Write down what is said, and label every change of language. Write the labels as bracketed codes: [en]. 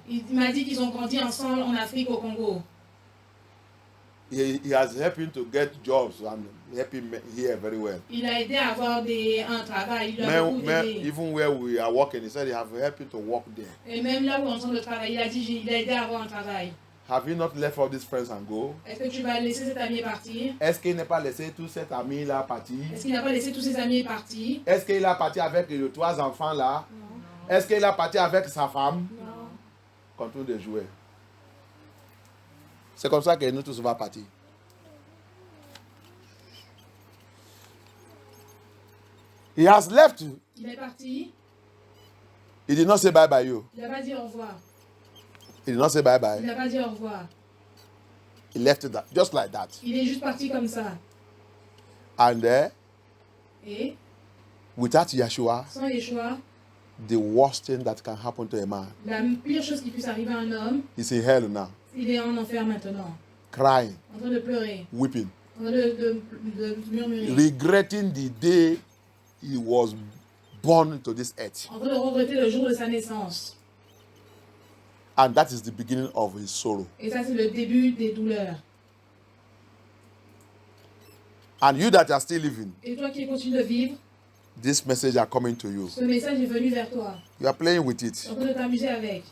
[fr] Il m'a dit qu'ils ont grandi ensemble en Afrique, au Congo. [en] He has helped him to get jobs and help him here very well. [fr] Il a aidé à avoir un travail. Il a beaucoup aidé. [en] Even where we are working, he said he have helped him to work there. [fr] Et même là où on est en train de travailler, il a dit il a aidé à avoir un travail. [en] Have you not left all these friends and go? [fr] Est-ce que tu vas laisser cet ami partir? Est-ce qu'il n'a pas laissé tous cet ami là partir? Est-ce qu'il n'a pas laissé tous ses amis partir? Est-ce qu'il a parti avec les 3 enfants là? Non. Est-ce qu'il a parti avec sa femme? Non. Continue de jouer. C'est comme ça que nous tous va partir. [en] He has left. [fr] Il est parti. [en] He did not say bye bye you. [fr] Il n'a pas dit au revoir. [en] He did not say bye [fr] Il [en] bye. [fr] n'a pas dit au revoir. [en] He left it that, just like that. [fr] Il est juste parti comme ça. [en] And [fr] Et [en] without Yeshua, [fr] sans Yeshua, [en] the worst thing that can happen to a man [fr] la pire chose qui puisse arriver à un homme, [en] is in hell now, [fr] il est en enfer maintenant. [en] crying, [fr] En train de pleurer. [en] weeping, [fr] En train de murmurer. [en] regretting the day he was born to this earth. [fr] En train de regretter le jour de sa naissance. [en] And that is the beginning of his sorrow. [fr] Et ça, c'est le début des douleurs. [en] And you that are still living, [fr] Et toi qui continues de vivre, [en] This message are coming to you. [fr] Ce message est venu vers toi. [en] You are playing with [fr] Tu es [en] it. [fr] en train de t'amuser avec.